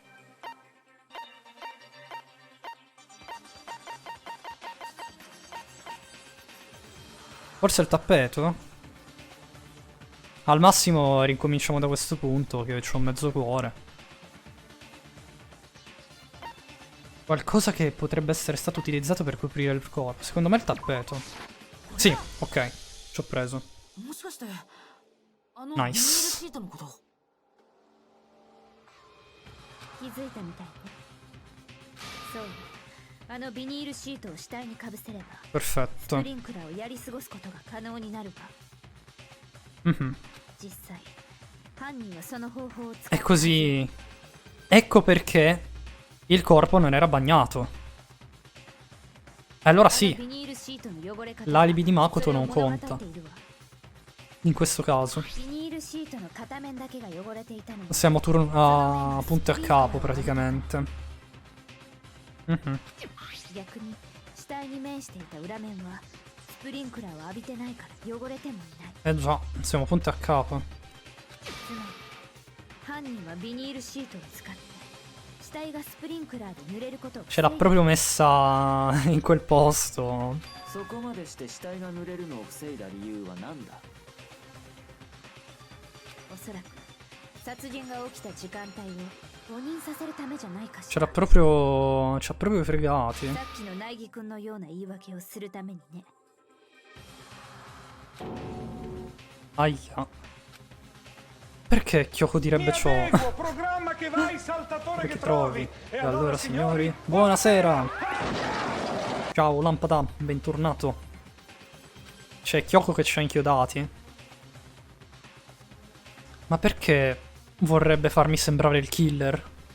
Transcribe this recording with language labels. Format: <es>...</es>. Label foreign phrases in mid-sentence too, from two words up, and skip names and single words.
<it>Forse il tappeto? Al massimo ricominciamo da questo punto, che c'ho un mezzo cuore. Qualcosa che potrebbe essere stato utilizzato per coprire il corpo. Secondo me il tappeto. Sì, ok. Ci ho preso.</it> <ja>もしかしてあのナイビニールス。シートのこと？気づいたみたいね。そうよ。あのビニールシートを死体にかぶせればス</ja> <it>Perfetto.</it> <ja>プリンクラーをやり過ごすことが可能になるわ。 Mhm. 実際犯人はその方法を使</ja> <it>E così... Ecco perché il corpo non era bagnato. Allora sì,</it> <ja>ビニールシートの汚れ方</ja> <it>l'alibi di Makoto</it> <ja>それを</ja> <it>non</it> <ja>物語</ja> <it>conta.</it> <ja>っているわ。</ja> <it>In questo caso.</it> <ja>ビニールシートの片面だけが汚れていたのは</ja> <it>Siamo a punto e a capo praticamente. Mhm.</it> <ja>逆に死体に面していた裏面はスプリンクラーを浴びてないから汚れてもいない。</ja> <it>Eh già, siamo punto e a capo.</it> <ja>つまり犯人はビニールシートを使って死体がスプリンクラーで濡れることを</ja> <it>Ce l'ha proprio messa in quel posto.</it> <ja>そこまでして死体が濡れるのを防いだ理由は何だ。おそらく殺人が起きた時間帯を誤認させるためじゃないかし</ja> <it>Ce</it> <ja>ら。</ja> <it>l'ha proprio... Ci ha proprio fregati.</it> <ja>さっきの苗木くんのような言い訳をするためにね。</ja> <it>Aia. Perché Kyoko direbbe ciò? Programma che vai, saltatore Che trovi? E allora signori, buonasera! Ciao Lampada, bentornato. C'è Kyoko che ci ha inchiodati. Ma perché vorrebbe farmi sembrare il killer?</it>